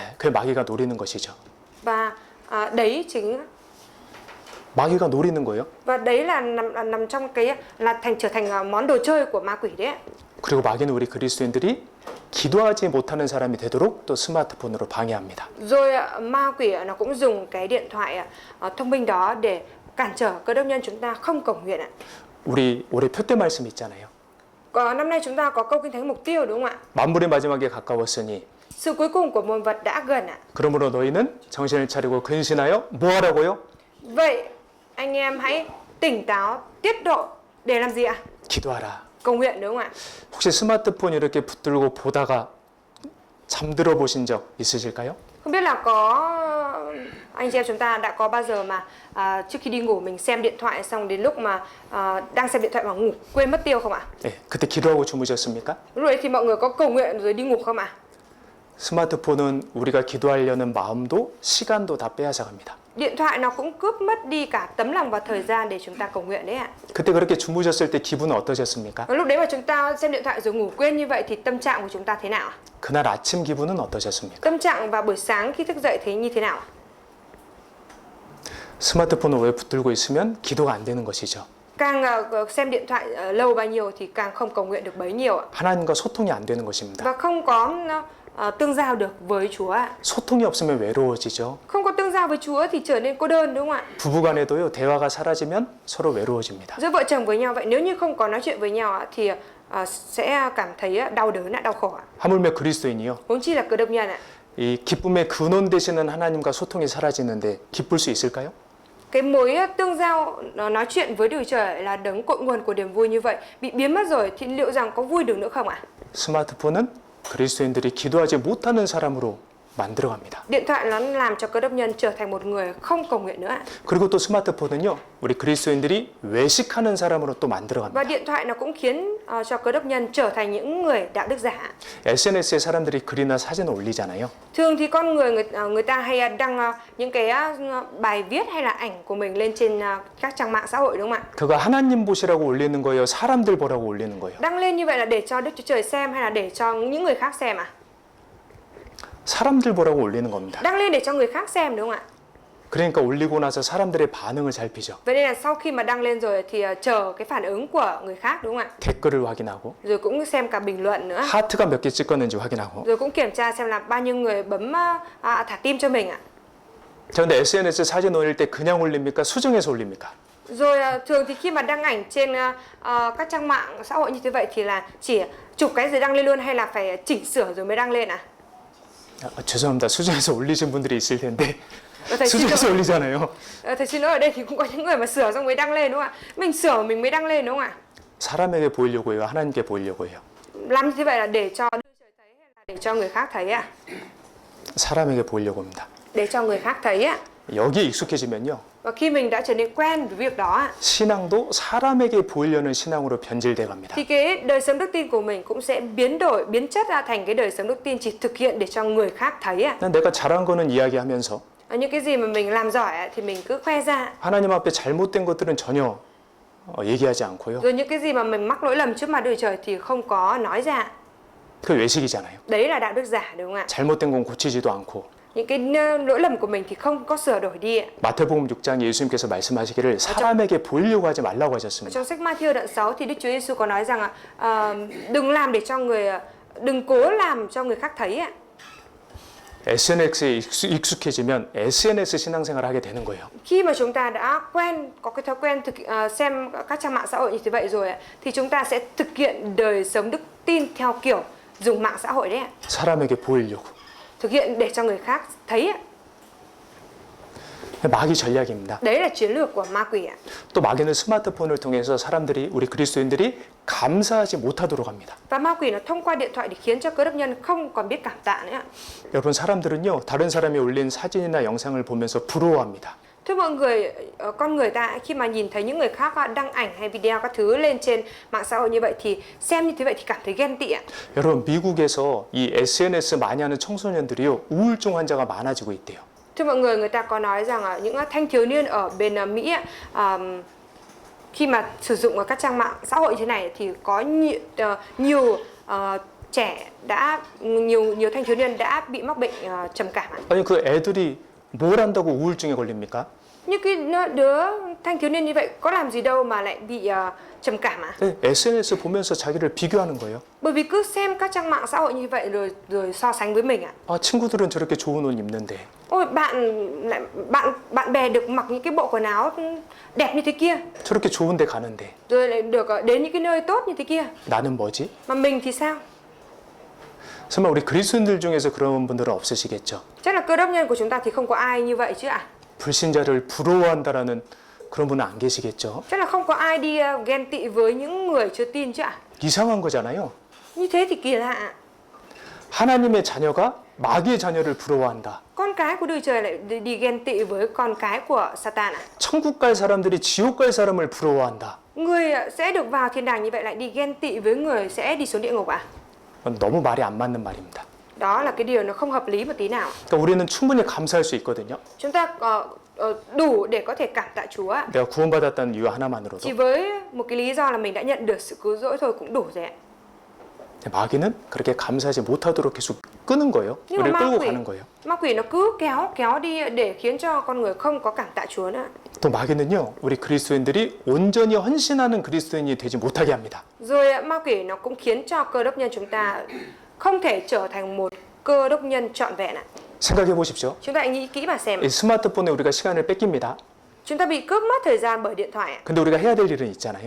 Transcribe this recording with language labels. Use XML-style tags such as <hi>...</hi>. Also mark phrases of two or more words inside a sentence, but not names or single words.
<ko>그 마귀가 노리는 것이죠.</ko> <vi>Và đấy chính</vi> <ko>마귀가 노리는 거예요.</ko> <vi>và đấy là nằm trong cái là trở thành món đồ chơi của ma quỷ đấy ạ.</vi> <ko>그리고 마귀는 우리 그리스도인들이 기도하지 못하는 사람이 되도록 또 스마트폰으로 방해합니다.</ko> <vi>Rồi ma quỷ nó cũng dùng cái điện thoại thông minh đó để cản trở cơ đốc nhân chúng ta không cầu nguyện ạ.</vi> <ko>우리 올해 표대 말씀 있잖아요.</ko> <vi>Năm nay chúng ta có câu kinh thánh mục tiêu, đúng không ạ?</vi> <ko>만물의 마지막에 가까웠으니</ko> <vi>Sự cuối cùng của muôn vật đã gần ạ.</vi> <ko>그러므로 너희는 정신을 차리고 근신하여 뭐 하라고요?</ko> <vi>Vậy anh em hãy tỉnh táo, tiết độ để làm gì ạ?</vi> <ko>기도하라.</ko> <vi>Cầu nguyện, đúng không ạ?</vi> <ko>혹시 스마트폰 이렇게 붙들고 보다가 잠들어 보신 적 있으실까요?</ko> <vi>Không biết là có anh chị em chúng ta đã có bao giờ mà trước khi đi ngủ mình xem điện thoại xong đến lúc mà đang xem điện thoại mà ngủ quên mất tiêu không ạ?</vi> <ko>네, 그때 기도하고 주무셨습니까?</ko> <vi>Lúc đấy thì mọi người có cầu nguyện rồi đi ngủ không ạ?</vi> <ko>스마트폰은 우리가 기도하려는 마음도 시간도 다 빼앗아갑니다.</ko> <vi>Điện thoại nó cũng cướp mất đi cả tấm lòng và thời gian để chúng ta cầu nguyện đấy ạ.</vi> <ko>그때 그렇게 주무셨을 때 기분은 어떠셨습니까?</ko> <vi>Và lúc đấy mà chúng ta xem điện thoại rồi ngủ quên như vậy thì tâm trạng của chúng ta thế nào ạ?</vi> <ko>그날 아침 기분은 어떠셨습니까?</ko> <vi>Tâm trạng vào buổi sáng khi thức dậy thế như thế nào ạ?</vi> <ko>스마트폰을 왜 붙들고 있으면 기도가 안 되는 것이죠.</ko> <vi>Càng xem điện thoại lâu bao nhiêu thì càng không cầu nguyện được bấy nhiêu ạ.</vi> <ko>하나님과 소통이 안 되는 것입니다.</ko> <vi>Và không có tương giao được với Chúa ạ.</vi> <ko>소통이 없으면 외로워지죠.</ko> <vi>Không có tương giao với Chúa thì trở nên cô đơn, đúng không ạ?</vi> <ko>부부간에도요, 대화가 사라지면 서로 외로워집니다.</ko> <vi>Giữa vợ chồng với nhau vậy, nếu như không có nói chuyện với nhau ạ, thì sẽ cảm thấy đau đớn, đau khổ ạ.</vi> <ko>하물며 그리스도인이요.</ko> <vi>Huống chi là cơ đốc nhân ạ.</vi> <ko>이 기쁨의 근원 되시는 하나님과 소통이 사라지는데 기쁠 수 있을까요?</ko> <vi>Cái mối tương giao nói chuyện với Đức Trời là đấng cội nguồn của niềm vui như vậy bị biến mất rồi thì liệu rằng có vui được nữa không ạ?</vi> <ko>스마트폰은 그리스도인들이 기도하지 못하는 사람으로 만들어갑니다.</ko> <vi>Điện thoại nó làm cho cơ đốc nhân trở thành một người không cầu nguyện nữa ạ.</vi> <ko>그리고 또 스마트폰은요, 우리 그리스도인들이 외식하는 사람으로 또 만들어갑니다.</ko> <vi>Và điện thoại nó cũng khiến cho cơ đốc nhân trở thành những người đạo đức giả.</vi> <ko>SNS에 사람들이 글이나 사진을 올리잖아요.</ko> <vi>Thường thì con người ta hay đăng những cái bài viết hay là ảnh của mình lên trên các trang mạng xã hội, đúng không ạ?</vi> <ko>그거 하나님 보시라고 올리는 거예요? 사람들 보라고 올리는 거예요?</ko> <vi>Đăng lên như vậy là để cho Đức Chúa Trời xem hay là để cho những người khác xem à?</vi> <ko>사람들 보라고 올리는 겁니다.</ko> <vi>Đăng lên để cho người khác xem, đúng không ạ?</vi> <ko>그러니까 올리고 나서 사람들의 반응을 살피죠.</ko> <vi>Vậy nên là sau khi mà đăng lên rồi thì chờ cái phản ứng của người khác, đúng không ạ?</vi> <ko>댓글을 확인하고</ko> <vi>Rồi cũng xem cả bình luận nữa.</vi> <ko>하트가 몇 개 찍었는지 확인하고.</ko> <vi>Rồi cũng kiểm tra xem là bao nhiêu người bấm thả tim cho mình ạ.</vi> <ko>자, 근데 SNS 사진 올릴 때 그냥 올립니까? 수정해서 올립니까?</ko> <vi>Rồi thường thì khi mà đăng ảnh trên các trang mạng xã hội như thế vậy thì là chỉ chụp cái rồi đăng lên luôn hay là phải chỉnh sửa rồi mới đăng lên à?</vi> <ko>죄송합니다. 수정해서 올리신 분들이 있을 텐데</ko> <vi>Thầy xin</vi> <ko>수정해서</ko> <vi>lỗi.</vi> <ko>올리잖아요.</ko> <vi>Thầy xin lỗi, ở đây thì cũng có những người mà sửa xong mới đăng lên, đúng không ạ? Mình sửa mình mới đăng lên, đúng không ạ?</vi> <ko>사람에게 보이려고 해요? 하나님께 보이려고 해요?</ko> <vi>Làm như thế vậy là để cho Đức Trời thấy hay là để cho người khác thấy ạ?</vi> <ko>사람에게 보이려고 합니다.</ko> <vi>Để cho người khác thấy ạ.</vi> <ko>여기에 익숙해지면요.</ko> <vi>Và khi mình đã trở nên quen với việc đó ạ,</vi> <ko>신앙도 사람에게 보이려는 신앙으로 변질돼 갑니다.</ko> <vi>thì cái đời sống đức tin của mình cũng sẽ biến chất ra thành cái đời sống đức tin chỉ thực hiện để cho người khác thấy ạ.</vi> <ko>난 내가 잘한 거는 이야기하면서</ko> <vi>Những cái gì mà mình làm giỏi ạ, thì mình cứ khoe ra.</vi> <ko>하나님 앞에 잘못된 것들은 전혀 얘기하지 않고요.</ko> <vi>Rồi những cái gì mà mình mắc lỗi lầm trước mặt Đức Trời thì không có nói ra.</vi> <ko>그 외식이잖아요.</ko> <vi>Đấy là đạo đức giả, đúng không ạ?</vi> <ko>잘못된 건 고치지도 않고.</ko> <vi>Những cái lỗi lầm của mình thì không có sửa đổi đi ạ.</vi> <ko>마태복음 6장에 예수님께서 말씀하시기를 사람에게 보이려고 하지 말라고 하셨습니다.</ko> <vi>Trong sách Matthew đoạn 6 thì Đức Chúa Giêsu có nói rằng đừng làm để cho người đừng cố làm cho người khác thấy ạ.</vi> <ko>SNS에 익숙해지면 SNS 신앙생활을 하게 되는 거예요.</ko> <vi>Khi mà chúng ta đã có cái thói quen xem các trang mạng xã hội như thế vậy rồi ạ, thì chúng ta sẽ thực hiện đời sống đức tin theo kiểu dùng mạng xã hội đấy ạ.</vi> <ko>사람에게 보이려고.</ko> <vi>Thực hiện để cho người khác thấy ạ.</vi> <ko>마귀 전략입니다.</ko> <vi>Đấy là chiến lược của ma quỷ ạ.</vi> <ko>또 마귀는 스마트폰을 통해서 사람들이 우리 그리스도인들이 감사하지 못하도록 합니다.</ko> <vi>Và ma quỷ nó thông qua điện thoại để khiến cho cơ đốc nhân không còn biết cảm tạ nữa ạ.</vi> <ko>여러분 사람들은요 다른 사람이 올린 사진이나 영상을 보면서 부러워합니다.</ko> <vi>Thưa mọi người, con người ta khi mà nhìn thấy những người khác đăng ảnh hay video các thứ lên trên mạng xã hội như vậy thì xem như thế vậy thì cảm thấy ghen tị ạ.</vi> <ko>여러분 미국에서 이 SNS 많이 하는 청소년들이요 우울증 환자가 많아지고 있대요.</ko> <vi>Thưa mọi người ta có nói rằng những thanh thiếu niên ở bên Mỹ khi mà sử dụng các trang mạng xã hội như thế này thì có nhiều thanh thiếu niên đã bị mắc bệnh trầm cảm ạ.</vi> <ko>아니 그 애들이 뭘 한다고 우울증에 걸립니까?</ko> <vi>Như cái đứa thanh thiếu niên như vậy có làm gì đâu mà lại bị trầm cảm ạ?</vi> <ko>네, SNS 보면서 자기를 비교하는 거예요.</ko> <vi>Bởi vì cứ xem các trang mạng xã hội như vậy rồi so sánh với mình ạ.</vi> <ko>아 친구들은 저렇게 좋은 옷 입는데.</ko> <vi>Ôi bạn bè được mặc những cái bộ quần áo đẹp như thế kia,</vi> <ko>저렇게 좋은 데 가는데.</ko> <vi>rồi lại được đến những cái nơi tốt như thế kia.</vi> <ko>나는 뭐지?</ko> <vi>Mà mình thì sao?</vi> <ko>설마 우리 그리스도인들 중에서 그런 분들은 없으시겠죠?</ko> <vi>Chắc là cơ đốc nhân của chúng ta thì không có ai như vậy chứ ạ.</vi> <ko>불신자를 부러워한다라는 그런 분은 안 계시겠죠?</ko> <vi>Chắc là không có ai đi ghen tị với những người chưa tin chứ ạ.</vi> <ko>이상한 거잖아요.</ko> <vi>Như thế thì kỳ lạ ạ.</vi> <ko>하나님의 자녀가 마귀의 자녀를 부러워한다.</ko> <vi>Con cái của Đức Trời lại đi ghen tị với con cái của Satan ạ.</vi> <ko>천국 갈 사람들이 지옥 갈 사람을 부러워한다.</ko> <vi>Người sẽ được vào thiên đàng như vậy lại đi ghen tị với người sẽ đi xuống địa ngục ạ.</vi> <ko>너무 말이 안 맞는 말입니다.</ko> <vi>Đó là cái điều nó không hợp lý một tí nào.</vi> <ko>그러니까 우리는 충분히 감사할 수 있거든요.</ko> <vi>Chúng ta đủ để có thể cảm tạ Chúa ạ.</vi> <ko>내가 구원받았다는 이유 하나만으로도.</ko> <vi>Chỉ với một cái lý do là mình đã nhận được sự cứu rỗi thôi cũng đủ rồi ạ.</vi> <ko>마귀는 그렇게 감사하지 못하도록 계속 끄는 거예요.</ko> <vi>Nhưng</vi> <ko>우리를</ko> <vi>mà</vi> <ko>끌고 가는 거예요.</ko> <vi>ma quỷ nó cứ kéo đi để khiến cho con người không có cảm tạ Chúa nữa.</vi> <ko>또 마귀는요, 우리 그리스도인들이 온전히 헌신하는 그리스도인이 되지 못하게 합니다.</ko> <vi>Rồi ma quỷ nó cũng khiến cho cơ đốc nhân chúng ta không thể trở thành một cơ đốc nhân trọn vẹn ạ.</vi> <ko>생각해 보십시오.</ko> <vi>Chúng ta hãy nghĩ kỹ mà xem.</vi> <ko>이 스마트폰에 우리가 시간을 뺏깁니다.</ko> <vi>Chúng ta bị cướp mất thời gian bởi điện thoại ạ.</vi> <ko>근데 우리가 해야 될 일은 있잖아요.</ko>